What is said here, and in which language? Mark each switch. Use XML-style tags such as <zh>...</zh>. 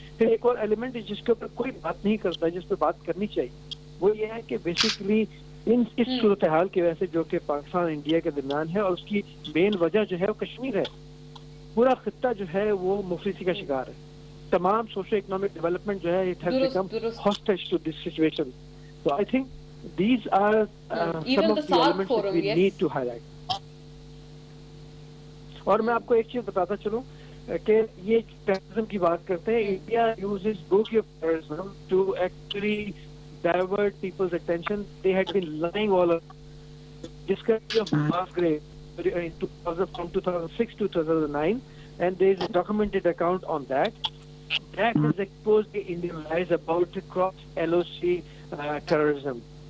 <ur>پھر ایک اور ایلیمنٹ جس کے اوپر کوئی بات نہیں کرتا, جس پہ بات کرنی چاہیے, وہ یہ ہے کہ بیسیکلی اس صورتحال کی وجہ سے جو کہ پاکستان انڈیا کے درمیان ہے, اور اس کی مین وجہ جو ہے وہ کشمیر ہے. پورا خطہ جو ہے وہ مفلسی کا شکار ہے. تمام سوشو اکنامک ڈیولپمنٹ جو ہے</ur> <en>It has become hostage to this situation. So I think these are some of the elements that we need to highlight.</en> <ur>اور میں آپ کو ایک چیز بتاتا چلوں کہ یہ ٹیررزم کی بات کرتے ہیں, India</ur> <en>uses bogey of terrorism to actually divert people's attention. They had been lying all along. Discovery of mass grave from 2006 to 2009, and there is a documented account on that. That has exposed the Indian lies about cross LOC terrorism.</en>